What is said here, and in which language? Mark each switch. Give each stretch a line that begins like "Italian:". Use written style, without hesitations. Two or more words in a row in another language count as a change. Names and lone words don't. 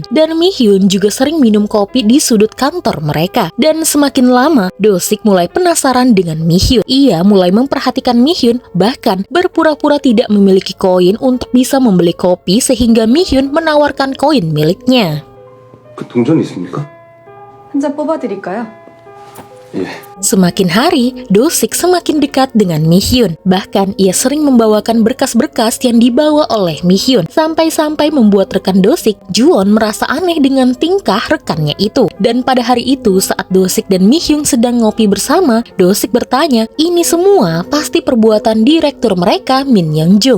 Indonesian: Dan Mi-hyun juga sering minum kopi di sudut kantor mereka. Dan semakin lama, Do-sik mulai penasaran dengan Mi-hyun. Ia mulai memperhatikan Mi-hyun, bahkan berpura-pura tidak memiliki koin untuk bisa membeli kopi sehingga Mi-hyun menawarkan koin miliknya.
Korean: 그 동전 있습니까? 한 잔 뽑아드릴까요? 예.
Indonesian: Semakin hari, Do-sik semakin dekat dengan Mi-hyun. Bahkan ia sering membawakan berkas-berkas yang dibawa oleh Mi-hyun. Sampai-sampai membuat rekan Do-sik, Juwon, merasa aneh dengan tingkah rekannya itu. Dan pada hari itu, saat Do-sik dan Mi-hyun sedang ngopi bersama, Do-sik bertanya, ini semua pasti perbuatan direktur mereka, Min Young-jung.